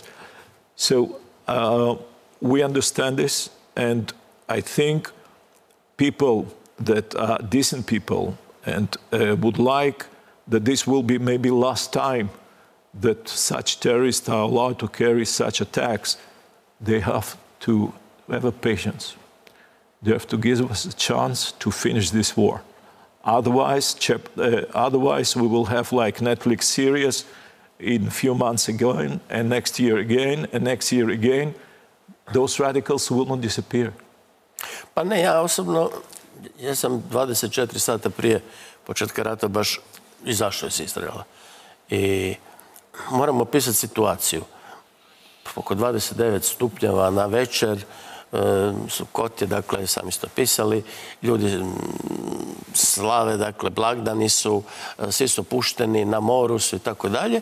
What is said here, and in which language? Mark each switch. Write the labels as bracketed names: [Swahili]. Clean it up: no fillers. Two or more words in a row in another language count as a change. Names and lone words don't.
[English] So we understand this, and I think people that are decent people and would like that this will be maybe last time that such terrorists are allowed to carry such attacks, they have to have a patience. They have to give us a chance to finish this war. Otherwise, we will have like Netflix series in a few months again, and next year again, and next year again. Those radicals will not disappear. [Croatian] Pa ne, ja osobno, ja sam 24 sata prije početka rata baš izašao iz Izraela. I moramo opisati situaciju. Oko 29 stupnjeva na večer, Sukot je, dakle, sami ste pisali, ljudi slave, dakle, blagdani su, svi su pušteni, na moru su i tako dalje.